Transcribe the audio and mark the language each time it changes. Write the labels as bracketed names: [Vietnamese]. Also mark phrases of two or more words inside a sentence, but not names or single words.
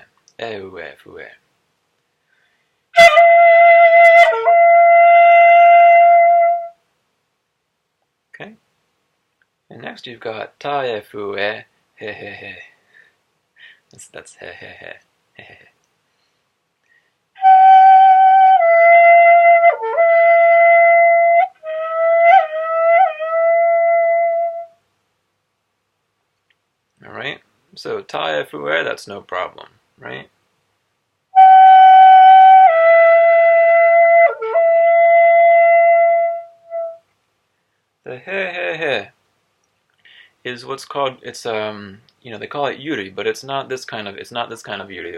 [Japanese] E, u, e, fu, e. [English] Okay. And next you've got [Japanese] ta, e, fu, e, he, he, he. [English] That's [Japanese] he, he, he, he, he. [English] Alright, so [Japanese] ta, e, fu, e, [English] that's no problem, right? The he is what's called, it's they call it yuri, but it's not this kind of yuri.